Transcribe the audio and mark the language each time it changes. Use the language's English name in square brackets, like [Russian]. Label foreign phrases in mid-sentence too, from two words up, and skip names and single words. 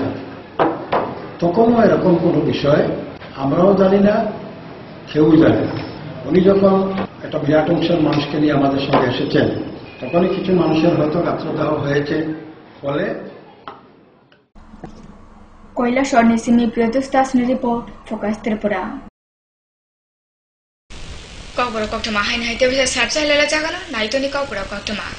[Bangla] তখনও এরকম কোনো বিষয় আমরাও জানি না, কেউই জানে না। উনি যখন একটা বিরাট অংশের মানুষকে নিয়ে আমাদের সঙ্গে এসেছেন, তখনই কিছু মানুষের হয়তো গাত্রদাহ হয়েছে। ফলে [Kok Borok] কৈলাসর নিসিমি প্রিয়দুস্তাসনি রিপোর্ট ফোকাস ত্রিপুরা कौपुर कक्टमा हाइन हाइते बिसा साबसा लेला जागाला नाइतोनि कौपुर कक्टमा